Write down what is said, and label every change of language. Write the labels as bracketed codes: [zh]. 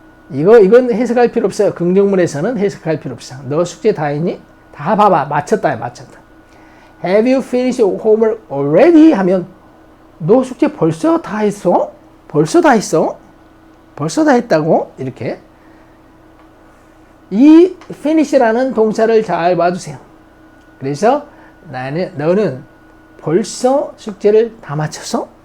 [ko] 이건 해석할 필요 없어요. 긍정문에서는 해석할 필요 없어. 너 숙제 다 했니? 다 봐봐. 마쳤다. [en] Have you finished your homework already? [ko] 하면 너 숙제 벌써 다 했어? 벌써 다 했다고? 이렇게. 이 finish라는 동사를 잘 봐주세요. 그래서 너는 벌써 숙제를 다 마쳤어?